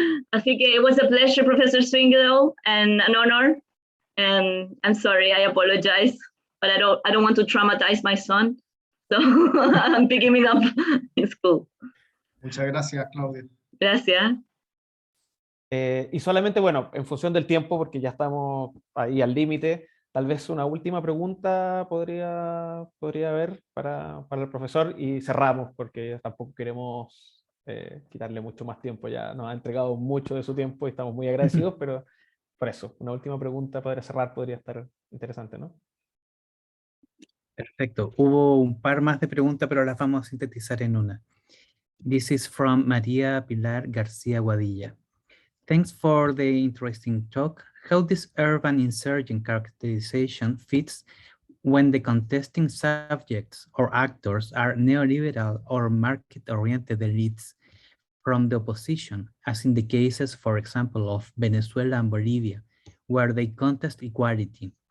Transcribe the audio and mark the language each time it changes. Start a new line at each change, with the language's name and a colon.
Spanish: Así que
English: it was a pleasure, Professor Swingle, and an honor. And I'm sorry, I apologize, but I don't want to traumatize my son, so I'm picking him up in school.
Spanish: Muchas gracias, Claudia. Gracias. Y solamente, en función del tiempo, porque ya estamos ahí al límite, tal vez una última pregunta podría haber para el profesor y cerramos, porque tampoco queremos quitarle mucho más tiempo. Ya nos ha entregado mucho de su tiempo y estamos muy agradecidos, pero por eso, una última pregunta para cerrar podría estar interesante, ¿no? Perfecto. Hubo un par más de preguntas, pero las vamos a sintetizar en una.
English: This is from María Pilar García Guadilla. Thanks for the interesting talk. How this urban insurgent characterization fits when the contesting subjects or actors are neoliberal or market-oriented elites from the opposition, as in the cases, for example, of Venezuela and Bolivia, where they contest equality.